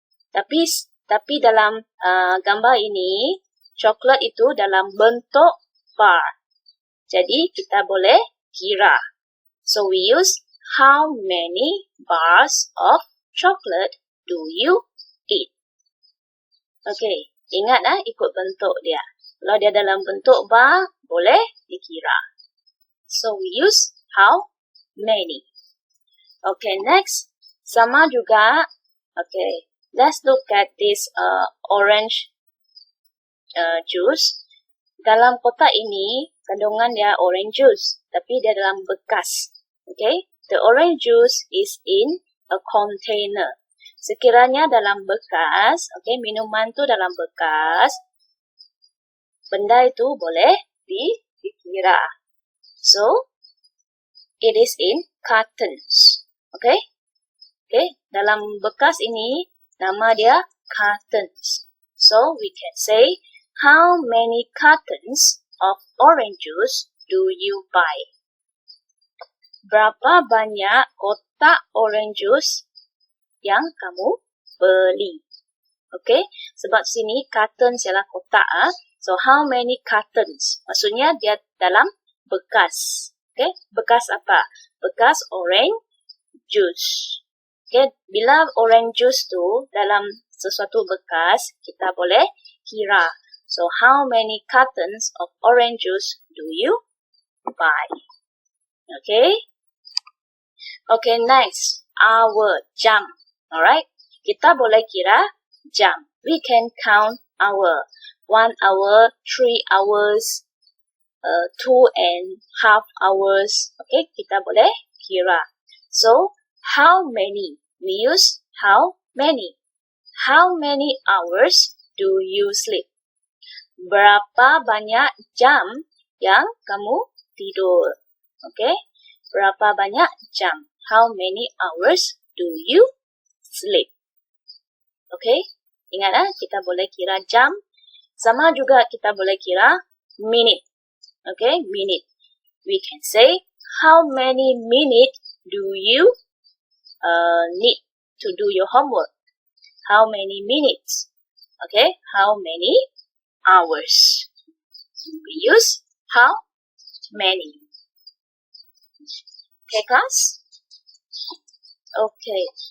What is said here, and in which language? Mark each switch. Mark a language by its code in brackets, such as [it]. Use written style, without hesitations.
[ms] Tapi dalam gambar ini, coklat itu dalam bentuk bar. Jadi kita boleh kira. [en] So we use how many bars of chocolate do you eat? [ms] Okay, ingat ikut bentuk dia. Kalau dia dalam bentuk bar, boleh dikira. [en] So, we use how many. Okay, next. [ms] Sama juga. [en] Okay, let's look at this orange juice. [ms] Dalam kotak ini, kandungan dia orange juice. Tapi dia dalam bekas. [en] Okay, the orange juice is in a container. [ms] Sekiranya dalam bekas, okay, minuman tu dalam bekas, benda itu boleh dikira. [en] So, it is in cartons. Okay? [ms] Okay, dalam bekas ini, nama dia cartons. [en] So, we can say, how many cartons of orange juice do you buy? [ms] Berapa banyak kotak orange juice yang kamu beli? Okay, sebab sini cartons ialah kotak. [en] So, how many cartons? [ms] Maksudnya dia dalam bekas. Okay, bekas apa? Bekas orange juice. Okay, bila orange juice tu dalam sesuatu bekas, kita boleh kira. So, how many cartons of orange juice do you buy? [en] Okay. Okay, next. Hour, jam. Alright, [ms] kita boleh kira jam. [en] We can count hour. 1 hour, 3 hours, 2.5 hours. Okay, [ms] kita boleh kira. [en] So, how many? We use how many. How many hours do you sleep? [ms] Berapa banyak jam yang kamu tidur? Okay, berapa banyak jam? [en] How many hours do you sleep? [ms] Okay, ingat kita boleh kira jam. Sama juga kita boleh kira minute. [en] Okay, minute. We can say, how many minutes do you need to do your homework? How many minutes? Okay, how many hours? We use how many. Okay, class? Okay.